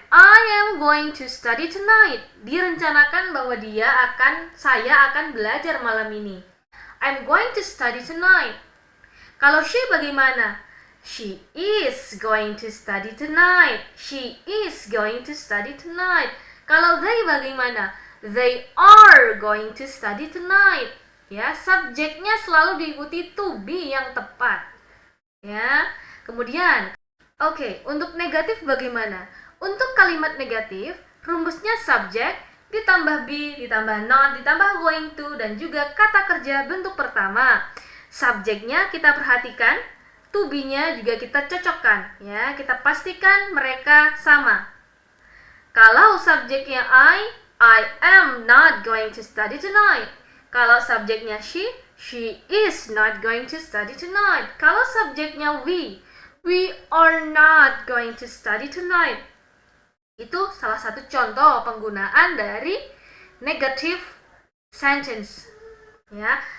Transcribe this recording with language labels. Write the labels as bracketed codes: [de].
[en] I am going to study tonight. [id] Direncanakan bahwa saya akan belajar malam ini. [en] I'm going to study tonight. [id] Kalau she bagaimana? [en] She is going to study tonight. She is going to study tonight. [id] Kalau they bagaimana? [en] They are going to study tonight. [id] Ya, subjeknya selalu diikuti to be yang tepat. Ya. Kemudian, oke, untuk negatif bagaimana? Untuk kalimat negatif, rumusnya subject ditambah be, ditambah not, ditambah going to, dan juga kata kerja bentuk pertama. Subjeknya kita perhatikan, to be-nya juga kita cocokkan, ya. Kita pastikan mereka sama. Kalau subjeknya [en] I am not going to study tonight. [id] Kalau subjeknya [en] she is not going to study tonight. [id] Kalau subjeknya [en] we are not going to study tonight. [id] Itu salah satu contoh penggunaan dari negative sentence, ya.